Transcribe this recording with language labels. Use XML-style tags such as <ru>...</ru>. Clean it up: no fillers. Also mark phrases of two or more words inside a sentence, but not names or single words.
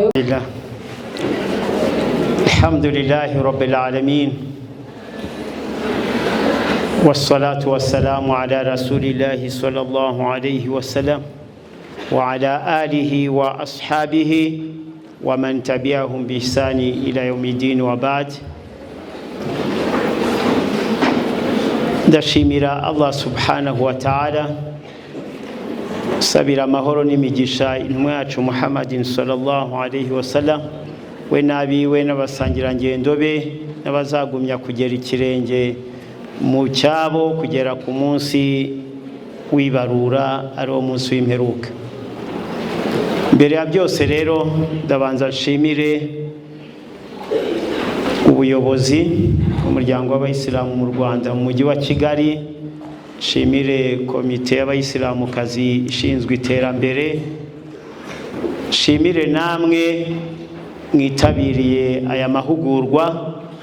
<ar>لله الحمد لله رب العالمين والصلاة والسلام على رسول الله صلى الله عليه وسلم وعلى آله وأصحابه ومن تبعهم بإحسان إلى يوم الدين وبعد.</ar> <rw>ndashimira Allah</rw> <ar>سبحانه وتعالى,</ar> <rw>sabira amahoro n'imigisha intumwa yacu Muhammadin</rw> <ar>صلى الله عليه وسلم,</ar> <rw>we nabiwe n'abasangirangendo be n'abazagumya kugera ikirenge mu cyabo kugera ku munsi w'ibarura ari wo munsi w'imperuka. Mbere ya byose rero ndabanza nshimire ubuyobozi umuryango w'abayisilamu mu Rwanda mu mujyi wa Kigali, nshimire komite y'abayisilamukazi ishinzwe iterambere, nshimire namwe mwitabiriye aya mahugurwa.</rw>